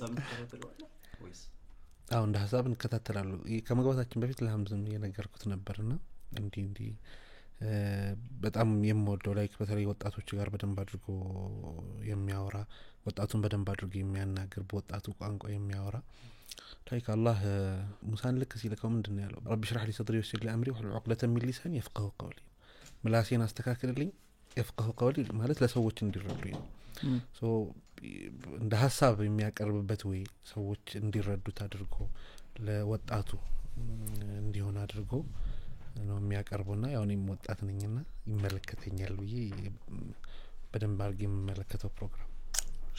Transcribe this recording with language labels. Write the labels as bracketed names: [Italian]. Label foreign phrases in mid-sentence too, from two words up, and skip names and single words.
[Amharic] አሁን እንደ ሐሳብ እንከታተላለሁ ከመግባታችን በፊት ለሐምዝም የነገርኩት ነበርና እንዲ በጣም የምወደው ላይክ በተለይ ወጣቶች ጋር በደንብ አድርጎ የሚያወራ ወጣቱን በደንብ አድርጎ የሚያናግር በወጣቱ ቋንቋ የሚያወራ ላይክ አላህ ሙሳን ልክ ሲልከው ምንድነው ያለው [Arabic] رب اشرح لي صدري ويسر لي أمري واحلل عقدة من لساني يفقهوا قولي [Amharic] ምላሴን አስተካክልልኝ [Arabic] يفقهوا قولي [Amharic] ማለት ለሰዎች እንዲረዱኝ ነው ሶ እንደ ሐሳብ የሚያቀርብበት ወይ ሰዎች እንዲረዱት አድርጎ ለወጣቱ እንዲሆን አድርጎ ነው የሚያቀርቡና ያው እኔም ወጣት ነኝና ይመለከተኛል ብዬ በደንብ አርጌ የምመለከተው ፕሮግራም